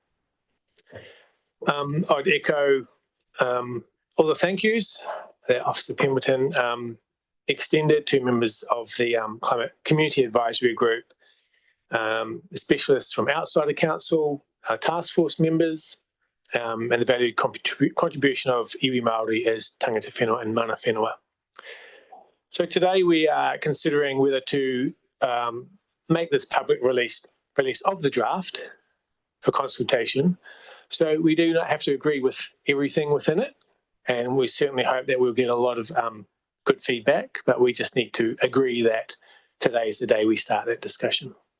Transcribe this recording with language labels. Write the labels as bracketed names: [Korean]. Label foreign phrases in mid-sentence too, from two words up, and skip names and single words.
[English] I'd echo all the thank yous that Officer Pemberton extended to members of the Climate Community Advisory Group, the specialists from outside the council, our task force members, and the valued contribution of [Māori] iwi Māori [English] as [Māori] tangata whenua [English] and [Māori] mana whenua. [English] So today we are considering whether to make this public release of the draft for consultation. So we do not have to agree with everything within it, and we certainly hope that we'll get a lot of good feedback, but we just need to agree that today is the day we start that discussion.